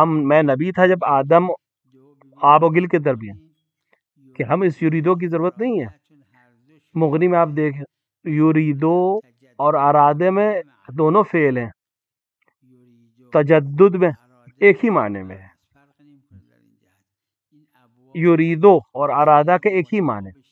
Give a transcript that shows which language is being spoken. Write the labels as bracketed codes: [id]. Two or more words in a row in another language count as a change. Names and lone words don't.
[ur] میں نبی تھا جب آدم آب و گل کے درمیان، کہ ہم اس یریدو کی ضرورت نہیں ہے۔ مغنی میں آپ دیکھیں یریدو اور ارادے میں دونوں فعل ہیں، تجدد میں ایک ہی معنی میں ہے، یریدو اور ارادہ کے ایک ہی معنی۔